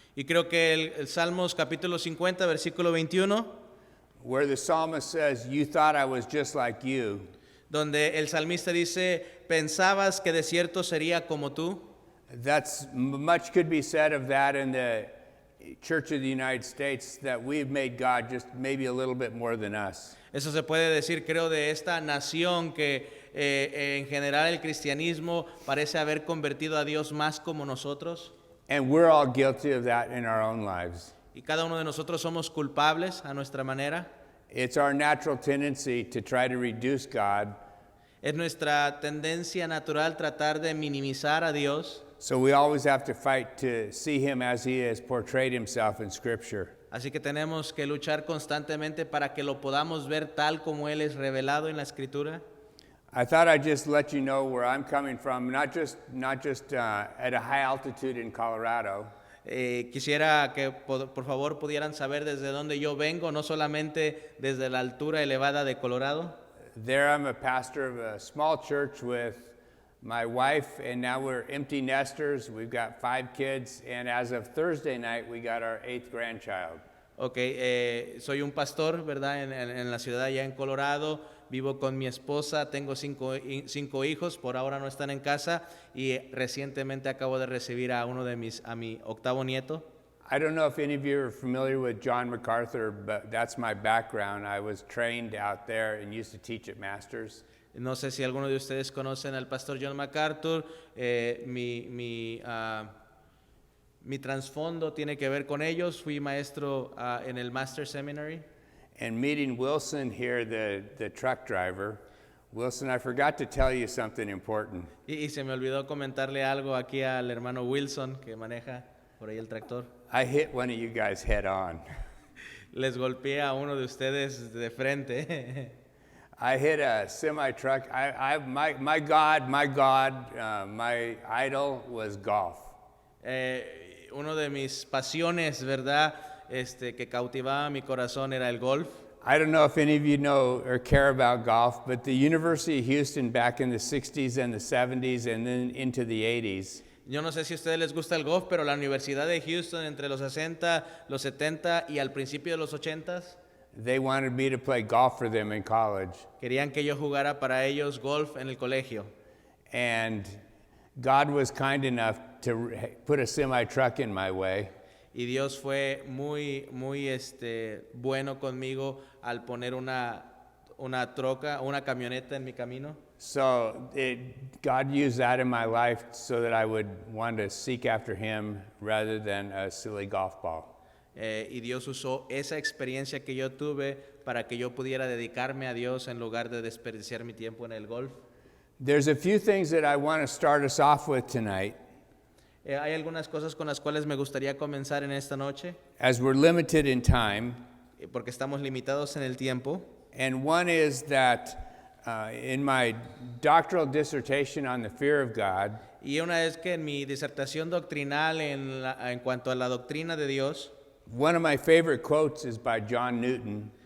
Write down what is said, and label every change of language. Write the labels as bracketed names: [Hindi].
[Spanish] Y creo que el Salmos capítulo 50, versículo 21, [English] where the psalmist says, "You thought I was just like you." [Spanish] donde el salmista dice, ¿pensabas que de cierto sería como tú? [English] Much could be said of that in the Church of the United States, that we've made God just maybe a little bit more than us. [Spanish] Eso se puede decir, creo, de esta nación que en general el cristianismo parece haber convertido a Dios más como nosotros. [English] And we're all guilty of that in our own lives. [Spanish] Y cada uno de nosotros somos culpables a nuestra manera. [English] It's our natural tendency to try to reduce God. [Spanish] Es nuestra tendencia natural tratar de minimizar a Dios. [English] So we always have to fight to see him as he has portrayed himself in Scripture. [Spanish] Así que tenemos que luchar constantemente para que lo podamos ver tal como Él es revelado en la Escritura. [English] I thought I'd just let you know where I'm coming from, not just at a high altitude in Colorado. [Spanish] Quisiera que por favor pudieran saber desde dónde yo vengo, no solamente desde la altura elevada de Colorado. [English] There I'm a pastor of a small church with my wife, and now we're empty nesters. We've got 5 kids, and as of Thursday night, we got our 8th grandchild. [Spanish] Soy un pastor, ¿verdad? En la ciudad allá en Colorado. Vivo con mi esposa, tengo 5 hijos, por ahora no están en casa, y recientemente acabo de recibir a mi 8º nieto. [English] I don't know if any of you are familiar with John MacArthur, but that's my background. I was trained out there and used to teach at Masters. [Spanish] No sé si alguno de ustedes conocen al pastor John MacArthur. Mi trasfondo tiene que ver con ellos. Fui maestro en el Master Seminary. [English] And meeting Wilson here, the truck driver. Wilson, I forgot to tell you something important. [Spanish] Y se me olvidó comentarle algo aquí al hermano Wilson, que maneja por ahí el tractor. [English] I hit one of you guys head on. [Spanish] Les golpeé a uno de ustedes de frente. [English] I hit a semi-truck. My God, my idol was golf. [Spanish] Uno de mis pasiones, ¿verdad? Que cautivaba mi corazón era el golf. [English] I don't know if any of you know or care about golf, but the University of Houston back in the 60s and the 70s and then into the 80s. [Spanish] Yo no sé si a ustedes les gusta el golf, pero la Universidad de Houston entre los 60, los 70 y al principio de los 80s, [English] they wanted me to play golf for them in college. [Spanish] querían que yo jugara para ellos golf en el colegio. [English] And God was kind enough to put a semi-truck in my way. [Spanish] Y Dios fue muy bueno conmigo al poner una troca, una camioneta en mi camino. [English] So God used that in my life so that I would want to seek after him rather than a silly golf ball. [Spanish] Y Dios usó esa experiencia que yo tuve para que yo pudiera dedicarme a Dios en lugar de desperdiciar mi tiempo en el golf. [English] There's a few things that I want to start us off with tonight. [Spanish] Hay algunas cosas con las cuales me gustaría comenzar en esta noche, [English] As we're limited in time, [Spanish] porque estamos limitados en el tiempo. [English] and one is that in my doctoral dissertation on the fear of God, [Spanish] Y una vez que en mi disertación doctrinal en cuanto a la doctrina de Dios, [English] one of my favorite quotes is by John Newton.